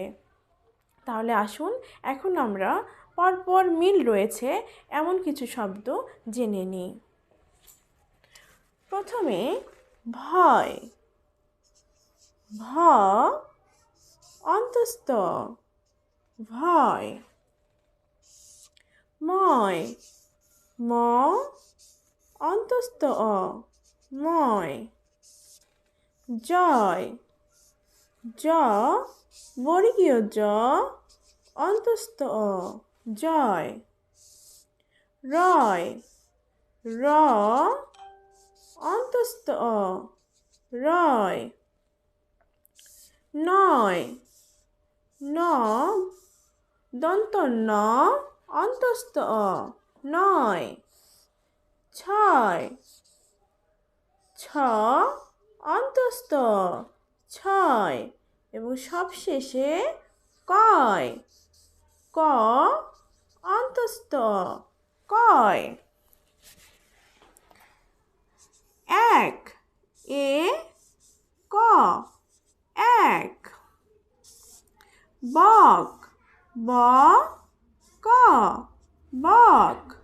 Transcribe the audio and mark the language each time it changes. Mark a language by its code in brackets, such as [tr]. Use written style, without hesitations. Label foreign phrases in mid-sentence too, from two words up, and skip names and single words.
[bn] তাহলে আসুন এখন আমরা পরপর মিল রয়েছে এমন কিছু শব্দ জেনে নিই। প্রথমে ভয়, ভ অন্তস্থ ভয়। ময়, ম অন্তস্থ অ ময়। জয়, জ বর্গীয় জ অন্তস্থ অ জয়। রয়, র অন্তস্থ অ রয়। নয়, ন দন্ত ন অন্তস্থ অ নয়। ছয়, ছ অন্তস্থ ছয়। এবং সবশেষে কয়, ক অন্তস্থ কয়। এক, এ ক এক। বক, ব ক বক।